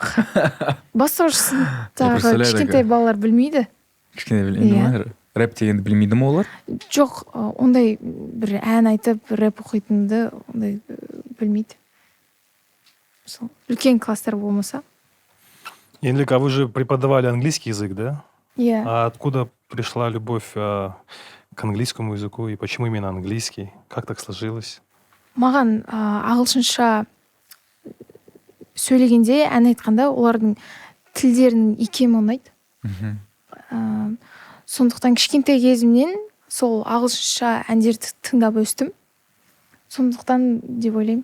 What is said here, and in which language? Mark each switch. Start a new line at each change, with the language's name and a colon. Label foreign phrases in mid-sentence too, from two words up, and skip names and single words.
Kazakh: Бастауыш сыныптағы кішкентай балалар білмейді. Кішкентай білмейді ма? Рэп дегенді білмейді ма олар? Жоқ, ондай бір ән айтып, рэп оқитынды ондай білмейді. Үлкен класстар болмаса. Еңлік,
Russian: а вы же преподавали английский язык, да?
English: Yeah.
Russian: А откуда пришла любовь к к английскому языку и почему именно английский? Как так сложилось?
Kazakh: Маған ағылшынша сөйлегенде, ән айтқанда олардың тілдерінің икемі ұнайды. Сондықтан кішкентай кезімнен сол ағылшынша әндерді тыңдап өстім. Сондықтан деп ойлаймын.